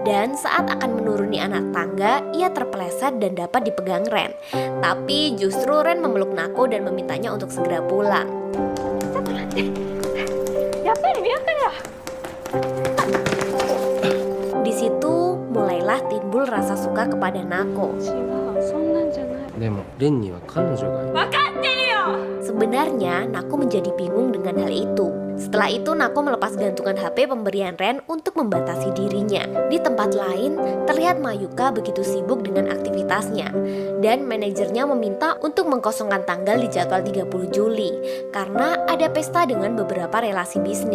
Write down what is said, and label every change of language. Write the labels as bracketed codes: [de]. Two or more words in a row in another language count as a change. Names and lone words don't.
[id] Dan saat akan menuruni anak tangga, ia terpeleset dan dapat dipegang Ren. Tapi justru Ren memeluk Nako dan memintanya untuk segera pulang. Di situ mulailah timbul rasa suka kepada Nako. [ja] でもレンには彼女がいる。 [id] Sebenarnya, Nako menjadi bingung dengan hal itu. Setelah itu, Nako melepas gantungan HP pemberian Ren untuk membatasi dirinya. Di tempat lain, terlihat Mayuka begitu sibuk dengan aktivitasnya. Dan manajernya meminta untuk mengkosongkan tanggal di jadwal 30 Juli karena ada pesta dengan beberapa relasi bisnis.